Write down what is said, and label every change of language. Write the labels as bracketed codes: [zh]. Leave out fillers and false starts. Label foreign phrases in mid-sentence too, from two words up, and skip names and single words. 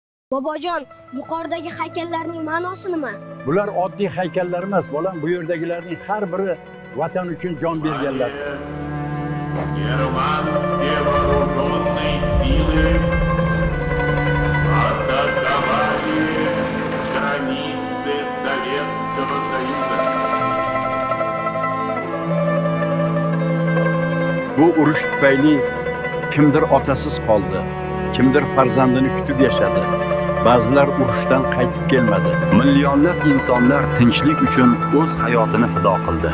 [uz] Bobojon, yuqoridagi haykallarning ma'nosi nima? Bular oddiy haykallar emas, bolam. Bu yerdagilarning har biri vatan uchun jon berganlar. [ru] Германские вооруженные силы атаковали границы Советского Союза. [uz] Bu urush tufayli kimdir otasiz qoldi, kimdir farzandini kutib yashadi. Ba'zilar urushdan qaytib kelmadi. Millionlab insonlar tinchlik uchun o'z hayotini fido qildi.